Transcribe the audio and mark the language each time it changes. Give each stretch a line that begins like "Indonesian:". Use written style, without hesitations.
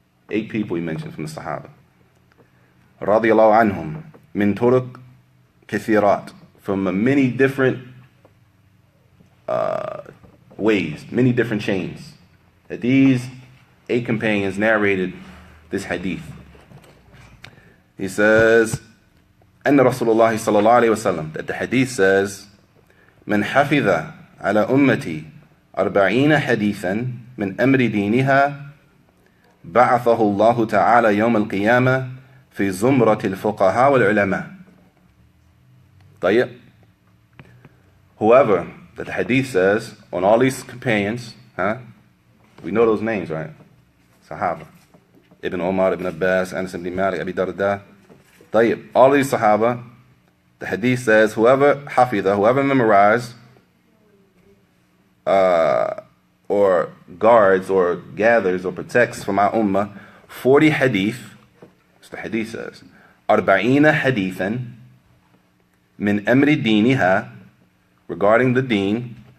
English: 8 people he mentioned from the Sahaba. Radiyallahu anhum,
Arabic: min turuq kathirat,
English: from many different ways, many different chains. That these 8 companions narrated this hadith. He says,
Arabic: أن رسول الله صلى الله عليه وسلم,
English: that the hadith says,
Arabic: من حفظ على أمتي 40 حديثا من أمر دينها بعثه الله تعالى يوم القيامة في زمرة الفقهاء والعلماء. طيب.
English: Whoever, that the hadith says, on all these companions, we know those names, right? Sahaba. Ibn Umar, Ibn Abbas, Anas ibn Malik, Abi Darda. طيب. All these Sahaba, the hadith says, whoever hafidha, whoever memorized, or guards, or gathers, or protects from our ummah, 40 hadith, as the hadith says, 40 hadithan,
Arabic: min amri diniha,
English: regarding the deen,